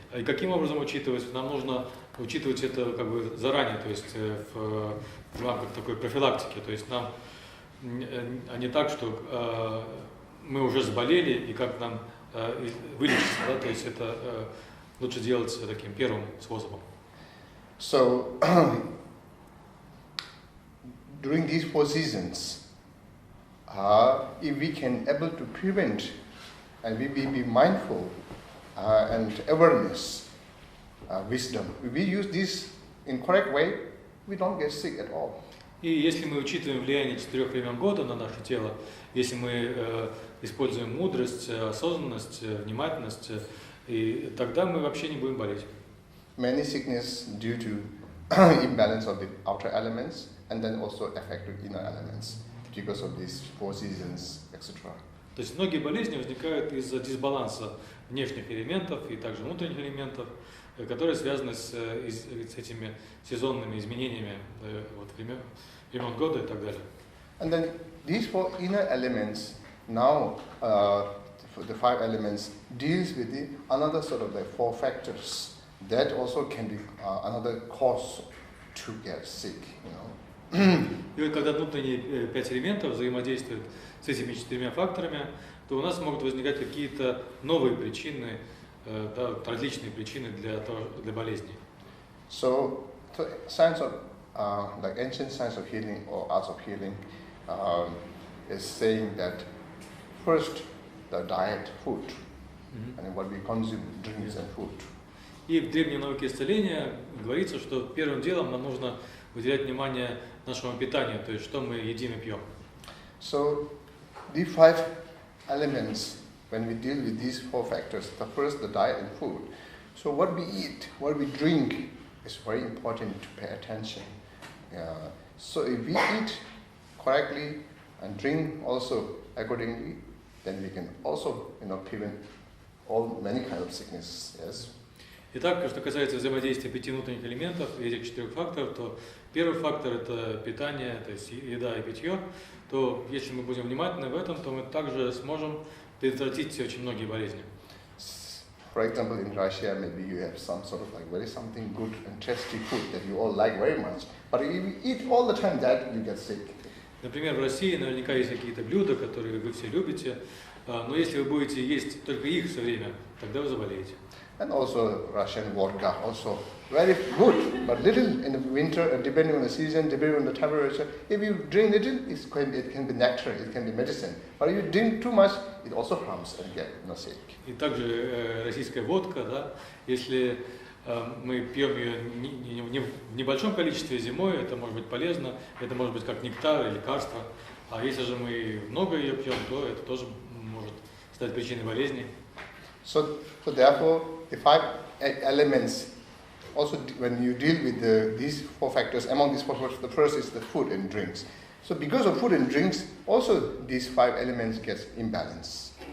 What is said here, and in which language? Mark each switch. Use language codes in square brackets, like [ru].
[ru] И каким образом учитывать? Нам нужно учитывать это как бы заранее, то есть в рамках такой профилактики, то есть нам, а не так, что мы уже заболели и как нам вылечиться, да? То есть это лучше делать таким первым способом. [en] So during these 4 seasons, if we can able to prevent and we be mindful and awareness, wisdom, if we use this in correct way, we don't get sick at all. [ru] И если мы учитываем влияние 4 времен года на наше тело, если мы используем мудрость, осознанность, внимательность, и тогда мы вообще не будем болеть. [en] Many sickness due to imbalance of the outer elements and then also affected inner elements because of these 4 seasons, etc. [ru] То есть многие болезни возникают из-за дисбаланса внешних элементов и также внутренних элементов, которые связаны с этими сезонными изменениями времен года и так далее. [en] And then these 4 inner elements now, the 5 elements deals with another sort of like 4 factors that also can be another cause to get sick, [ru] И вот когда внутренние 5 элементов взаимодействуют с этими 4 факторами, то у нас могут возникать какие-то новые причины, да, различные причины для болезни. [en] So the science of like ancient science of healing or arts of healing is saying that first the diet, food, and what we consume, drinks and food. [ru] И в древней науке исцеления говорится, что первым делом нам нужно уделять внимание нашему питанию, то есть что мы едим и пьем. [en] So these 5 elements, when we deal with these 4 factors, the first, the diet and food. So what we eat, what we drink is very important to pay attention. So if we eat correctly and drink also accordingly, then we can also prevent many kinds of sicknesses. Yes. [ru] Итак, что касается взаимодействия 5 внутренних элементов и этих 4 факторов, то первый фактор – это питание, то есть еда и питье, то если мы будем внимательны в этом, то мы также сможем предотвратить очень многие болезни. [en] For example, in Russia, maybe you have some sort of like something good and tasty food that you all like very much, but if you eat all the time that, you get sick. [ru] Например, в России наверняка есть какие-то блюда, которые вы все любите, Но если вы будете есть только их все время, тогда вы заболеете. [en] And also Russian vodka, also very good, but little in the winter, depending on the season, depending on the temperature. If you drink little, it can be nectar, it can be medicine. But if you drink too much, it also harms and get sick. [ru] И также российская водка, да, если мы пьем ее в небольшом количестве зимой, это может быть полезно, это может быть как нектар или лекарство. А если же мы много ее пьем, то это тоже может стать причиной болезни. [en] So therefore, the 5 elements, also when you deal with these 4 factors, among these 4 factors, the first is the food and drinks. So because of food and drinks, also these 5 elements get imbalance.